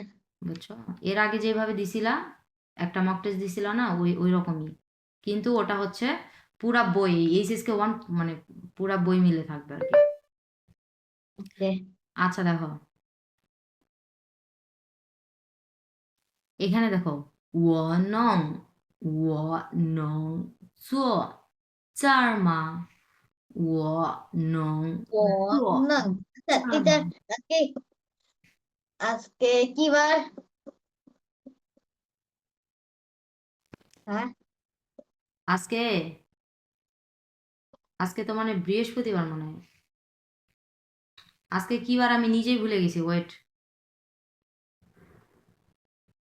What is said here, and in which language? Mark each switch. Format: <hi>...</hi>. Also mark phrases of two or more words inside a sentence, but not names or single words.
<bn>বুঝছো এর আগে যেভাবে দিছিলা একটা</bn> <en>mock test</en> <bn>দিছিলা না ওই রকমই কিন্তু ওটা হচ্ছে পুরা বই এইচএসকে 1 মানে পুরা বই মিলে থাকবে আর কি ওকে আচ্ছা দেখো এখানে দেখো</bn> <zh>我能我能做这儿吗我能</zh> <bn>ও 做 না আচ্ছা 这儿 টিচার 吗 আজকে আজকে কি বার হ্যাঁ আজকে আজকে তো মানে বৃহস্পতিবার মনে হয় আজকে কি বার আমি নিজেই ভুলে গেছি ওয়েট</bn>